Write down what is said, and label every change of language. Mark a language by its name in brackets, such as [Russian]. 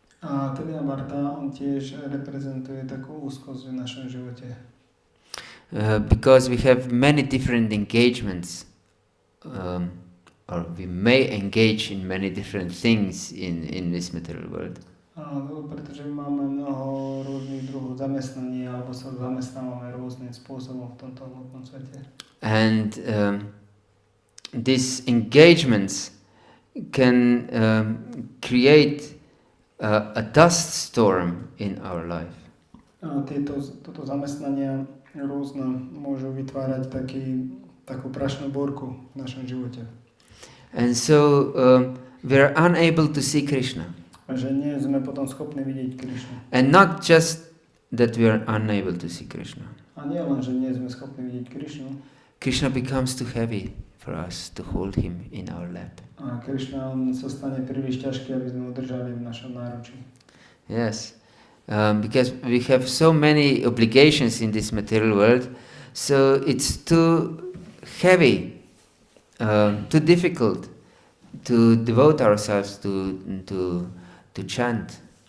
[Slovak] A Trinavarta, on tiež reprezentuje takú úzkosť v našom živote. [English] Because we have many different engagements, or we may engage in many different things in this material world. [Slovak] Áno, pretože máme mnoho rôznych druhov zamestnaní alebo sa zamestnávame rôznym spôsobom v tomto hmotnom svete. [English] And these engagements can create a dust storm in our life. [Slovak] Toto zamestnania rôzne môžu vytvárať takú prašnú búrku v našom živote. [English] And so we are unable to see Krishna. [Slovak] A že nie sme potom schopní vidieť Krišnu. [English] And not just that we are unable to see Krishna. [Slovak] A nie len, že nie sme schopní vidieť Krišnu. [English] Krishna becomes too heavy for us to hold him in our lap. [Slovak] A Krišna sa stane príliš ťažký, aby sme ho držali v našom náručí. [English] Yes. Because we have so many obligations in this material world, so it's too heavy, too difficult to devote ourselves to chant.